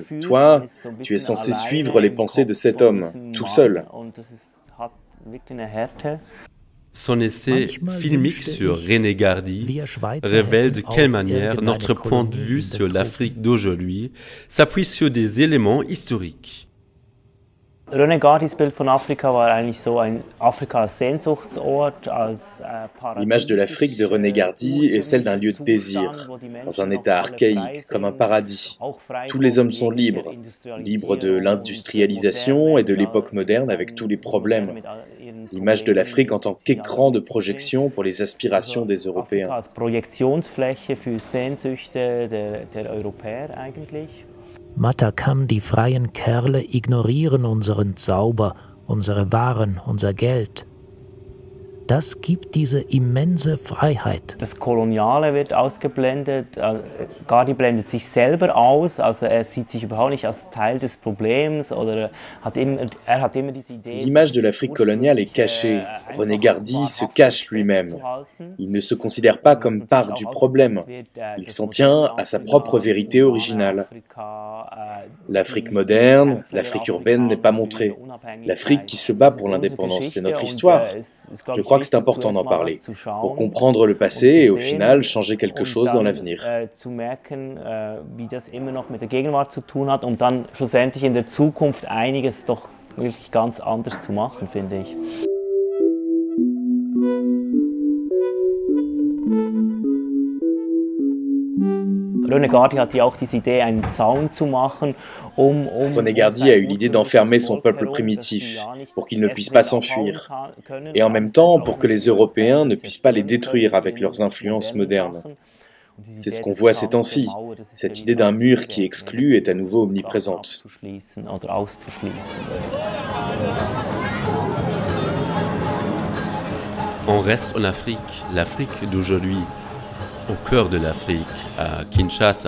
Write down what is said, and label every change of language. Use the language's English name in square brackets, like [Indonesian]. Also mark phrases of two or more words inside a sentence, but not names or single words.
[French] Toi, tu es censé suivre les pensées de cet homme, tout seul. Son essai filmique sur René Gardy révèle de quelle manière notre point de vue sur l'Afrique d'aujourd'hui s'appuie sur des éléments historiques. [German] René Gardys Bild von Afrika war eigentlich so ein Afrika als Sehnsuchtsort. [French] L'image de l'Afrique de René Gardy est celle d'un lieu de désir, dans un état archaïque, comme un paradis. Tous les hommes sont libres, libres de l'industrialisation et de l'époque moderne avec tous les problèmes. L'image de l'Afrique en tant qu'écran de projection pour les aspirations des Européens. [German] Projektionsfläche für Sehnsüchte der Europäer eigentlich. Matakam, die freien Kerle ignorieren unseren Zauber, unsere Waren, unser Geld. Das gibt diese immense Freiheit. Das Koloniale wird ausgeblendet. Gardy blendet sich selber aus, also er sieht sich überhaupt nicht als Teil des Problems oder er hat immer diese Idee. [French] L'image de l'Afrique coloniale est cachée. René Gardy se cache lui-même. Il ne se considère pas comme part du problème. Il s'en tient à sa propre vérité originale. L'Afrique moderne, l'Afrique urbaine n'est pas montrée. L'Afrique qui se bat pour l'indépendance, c'est notre histoire. Je crois que c'est important d'en parler, pour comprendre le passé et au final changer quelque chose dans l'avenir. [German] Zu merken, wie das immer noch mit der Gegenwart zu tun hat, dann schlussendlich in der Zukunft einiges doch wirklich ganz anders zu machen, finde ich. René Gardy hat ja auch diese Idee, einen Zaun zu machen, [French] René Gardy a eu l'idée d'enfermer son peuple primitif, pour qu'il ne puisse pas s'enfuir, et en même temps pour que les Européens ne puissent pas les détruire avec leurs influences modernes. C'est ce qu'on voit ces temps-ci. Cette idée d'un mur qui exclut est à nouveau omniprésente. On reste en Afrique, l'Afrique d'aujourd'hui, au cœur de l'Afrique, à Kinshasa.